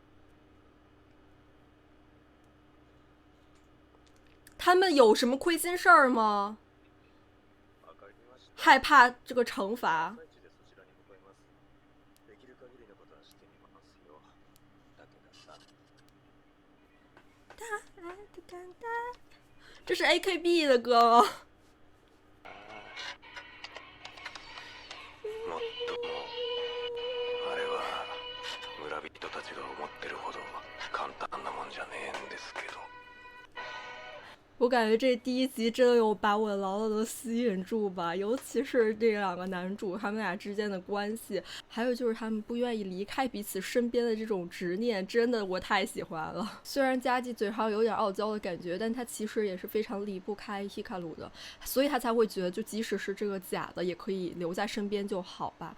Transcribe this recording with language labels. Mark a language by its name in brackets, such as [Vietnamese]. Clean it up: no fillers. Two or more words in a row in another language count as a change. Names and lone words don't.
[Chinese] 他们有什么亏心事儿吗？害怕这个惩罚？这是 AKB 的歌吗？ [Japanese] あれは村人たちが思ってるほど簡単なもんじゃねえんですけど。 [Chinese] 我感觉这第一集真的有把我牢牢的吸引住吧，尤其是这两个男主他们俩之间的关系，还有就是他们不愿意离开彼此身边的这种执念，真的我太喜欢了。虽然佳纪嘴上有点傲娇的感觉，但他其实也是非常离不开希卡鲁的，所以他才会觉得就即使是这个假的也可以留在身边就好吧。